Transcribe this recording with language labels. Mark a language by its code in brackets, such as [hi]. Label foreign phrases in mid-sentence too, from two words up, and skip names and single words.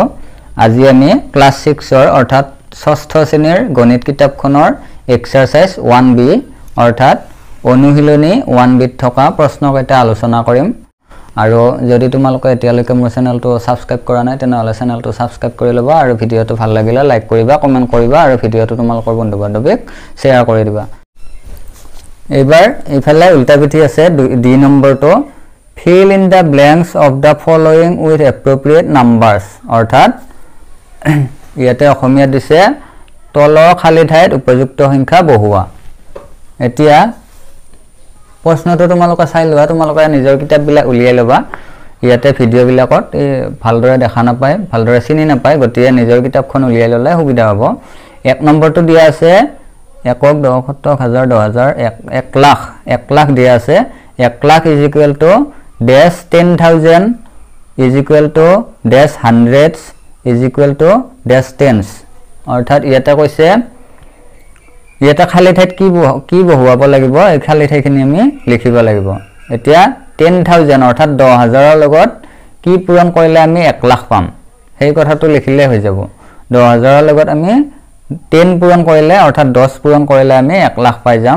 [as] আজি আমি ক্লাস 6 অৰ্থাৎ ষষ্ঠ শ্ৰেণীৰ গণিত কিতাপখনৰ এক্সাৰসাইজ 1B অৰ্থাৎ অনুশীলনী 1B থকা প্ৰশ্নকেইটা আলোচনা কৰিম। আৰু যদি তোমালোকে এতিয়ালৈকে মোৰ চেনেলটো সাবস্ক্ৰাইব কৰা নাই তেনেহলে চেনেলটো সাবস্ক্ৰাইব কৰি ল'বা আৰু ভিডিঅটো ভাল লাগিলে লাইক কৰিবা, কমেন্ট কৰিবা আৰু ভিডিঅটো তোমালোকৰ বন্ধু-বান্ধৱীক শ্বেয়াৰ কৰি দিবা। এবাৰ ইফালে উল্টা পিঠি আছে ডি নম্বৰটো [en] fill in the blanks of the following with appropriate numbers [as] অৰ্থাৎ ইয়াতে অসমীয়া দিছে তলৰ খালি ঠাইত উপযুক্ত সংখ্যা বহুৱা। এতিয়া প্ৰশ্নটো তোমালোকে চাই লোৱা, তোমালোকে নিজৰ কিতাপবিলাক উলিয়াই ল'বা। ইয়াতে ভিডিঅ' বিলাকত ভালদৰে দেখা নাপায়, ভালদৰে চিনি নাপায়, গতিকে নিজৰ কিতাপখন উলিয়াই ল'লে সুবিধা হ'ব। এক নম্বৰটো দিয়া আছে একক, দশক, শতক, হাজাৰ, 10,000, 1 লাখ। 1 লাখ দিয়া আছে। 1 লাখ [en] is equal to dash 10,000 is equal to dash hundreds is equal to dash tens [as] অৰ্থাৎ ইয়াতে কৈছে ইয়াতে খালি ঠাইত কি বহুৱাব লাগিব, এই খালি ঠাইখিনি আমি লিখিব লাগিব। এতিয়া 10,000 অৰ্থাৎ 10,000 লগত কি পূৰণ কৰিলে আমি 1 লাখ পাম সেই কথাটো লিখিলে হৈ যাব। 10,000 লগত আমি 10 পূৰণ কৰিলে অৰ্থাৎ 10 পূৰণ কৰিলে আমি 1 লাখ পাই যাম।